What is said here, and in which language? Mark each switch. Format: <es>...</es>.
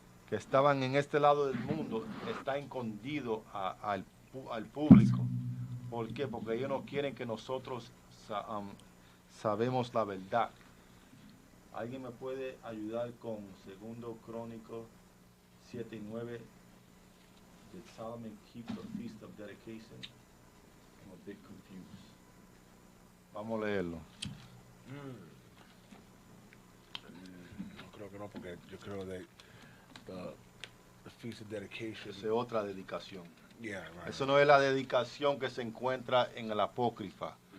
<es>Que estaban en este lado del mundo, está escondido al público. ¿Por qué? Porque ellos no quieren que nosotros sabemos la verdad. ¿Alguien me puede ayudar con Segundo Crónico 7 y 9?</es> <en>Did Solomon keep the Feast of Dedication? I'm a bit confused.</en> <es>Vamos a leerlo. No creo que no, porque yo creo que</es> <en>the Feast of Dedication.</en> <es>Esa es otra dedicación.</es> <en>Yeah, right.</en> <es>Eso no es la dedicación que se encuentra en el Apócrifa.</es>